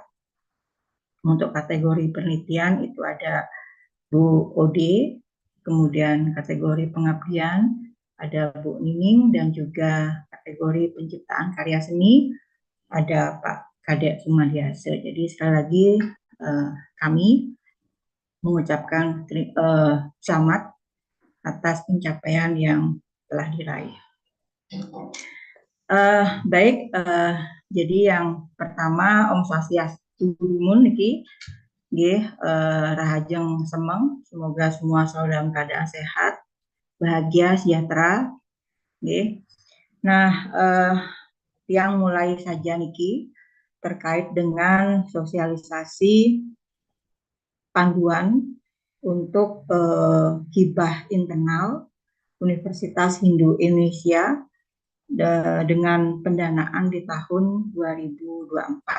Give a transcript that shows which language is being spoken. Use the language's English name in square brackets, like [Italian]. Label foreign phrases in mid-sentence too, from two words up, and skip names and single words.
[Indonesian] Untuk kategori penelitian itu ada Bu Ode, kemudian kategori pengabdian ada Bu Nining, dan juga kategori penciptaan karya seni ada Pak Kadek Sumadiase. Jadi sekali lagi kami mengucapkan selamat atas pencapaian yang telah diraih. Baik, jadi yang pertama [Sanskrit] Om Swastiastu [Balinese] niki nggih rahajeng semeng, [Indonesian] semoga semua selalu dalam keadaan sehat, bahagia, sejahtera nggih. Nah, yang mulai saja niki terkait dengan sosialisasi panduan untuk hibah internal Universitas Hindu Indonesia dengan pendanaan di tahun 2024.